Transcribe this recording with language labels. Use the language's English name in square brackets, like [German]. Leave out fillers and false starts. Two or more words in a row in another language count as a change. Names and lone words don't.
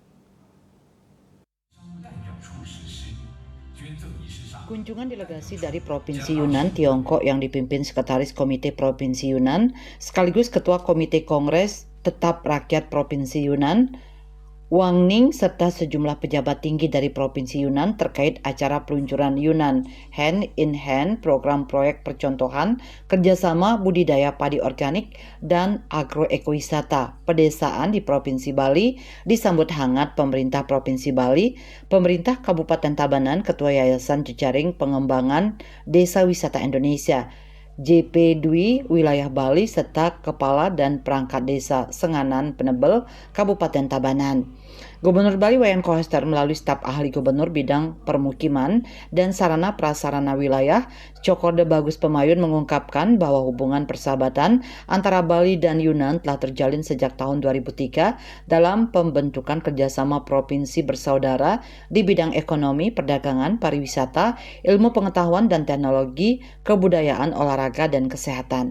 [Indonesian] Kunjungan delegasi dari Provinsi Yunan, Tiongkok yang dipimpin Sekretaris Komite Provinsi Yunan sekaligus Ketua Komite Kongres Tetap Rakyat Provinsi Yunan, Wang Ning, serta sejumlah pejabat tinggi dari Provinsi Yunan terkait acara peluncuran Yunan Hand in Hand program proyek percontohan kerjasama budidaya padi organik dan agroekowisata pedesaan di Provinsi Bali disambut hangat pemerintah Provinsi Bali, pemerintah Kabupaten Tabanan, Ketua Yayasan Jejaring Pengembangan Desa Wisata Indonesia, JP Dwi Wilayah Bali, serta Kepala dan Perangkat Desa Senganan Penebel Kabupaten Tabanan. Gubernur Bali Wayan Koster melalui staf ahli gubernur bidang permukiman dan sarana prasarana wilayah Cokorde Bagus Pemayun mengungkapkan bahwa hubungan persahabatan antara Bali dan Yunan telah terjalin sejak tahun 2003 dalam pembentukan kerjasama provinsi bersaudara di bidang ekonomi, perdagangan, pariwisata, ilmu pengetahuan dan teknologi, kebudayaan, olahraga, dan kesehatan.